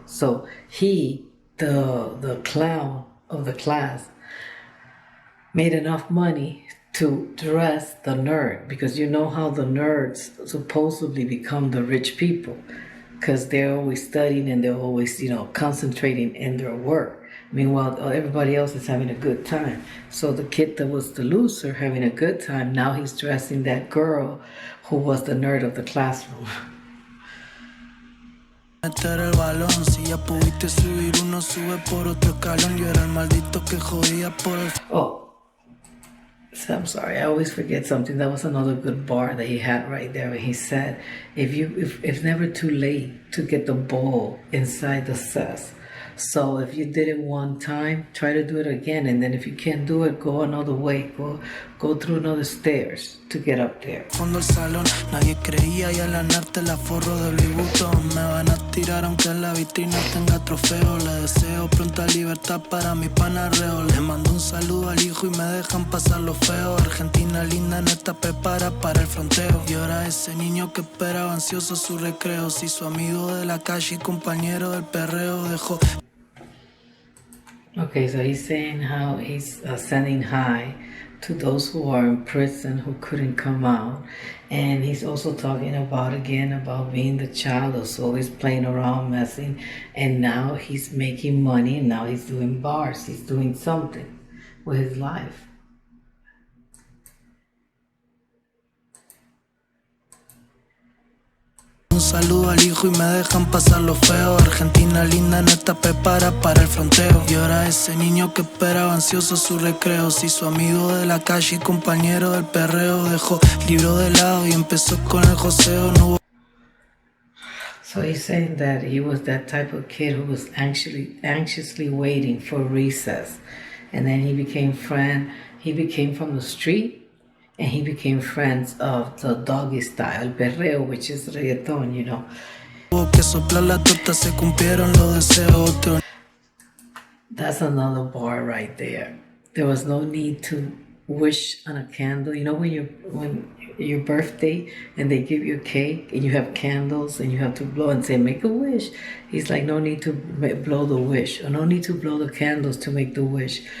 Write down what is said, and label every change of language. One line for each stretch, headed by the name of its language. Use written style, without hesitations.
English: So he, the clown of the class, made enough money to dress the nerd, because you know how the nerds supposedly become the rich people, because they're always studying and they're always, concentrating in their work. Meanwhile, everybody else is having a good time. So the kid that was the loser having a good time, now he's dressing that girl who was the nerd of the classroom.
Spanish: Meter el balón, si ya pudiste subir uno, sube por otro escalón. Yo era el maldito que jodía por el...
English: Oh, so I'm sorry, I always forget something. That was another good bar that he had right there. He said, if it's never too late to get the ball inside the cess. So if you did it one time, try to do it again. And then if you can't do it, go another way. Go through another stairs to get up there.
Spanish: Fondo el salón, nadie creía y al ganarte la forro de Louis Vuitton. Me van a tirar aunque en la vitrina tenga trofeo. Le deseo pronta libertad para mi panarreo. Le mando un saludo al hijo y me dejan pasar lo feo. Argentina linda no está preparada para el fronteo. Y ahora ese niño que esperaba ansioso su recreo. Si su amigo de la calle y compañero del perreo dejó.
English: Okay, so he's saying how he's sending hi to those who are in prison who couldn't come out. And he's also talking about being the child who's always playing around, messing. And now he's making money and now he's doing bars. He's doing something with his life.
Spanish: Un saludo al hijo y me dejan pasar lo feo. Argentina linda no está preparada para el fronteo. Y ahora ese niño que esperaba ansioso su recreo. Si su amigo de la calle y compañero del perreo dejó libro de lado y empezó con el joseo. No hubo.
English: So he's saying that he was that type of kid who was anxiously waiting for recess. And then he became from the street. And he became friends of the doggy style, el perreo, which is reggaeton, you know.
Spanish: Que soplar la torta se cumplieron los deseos.
English: That's another bar right there. There was no need to wish on a candle. You know when your birthday and they give you a cake and you have candles and you have to blow and say make a wish. He's like, no need to blow the wish, or no need to blow the candles to make the wish.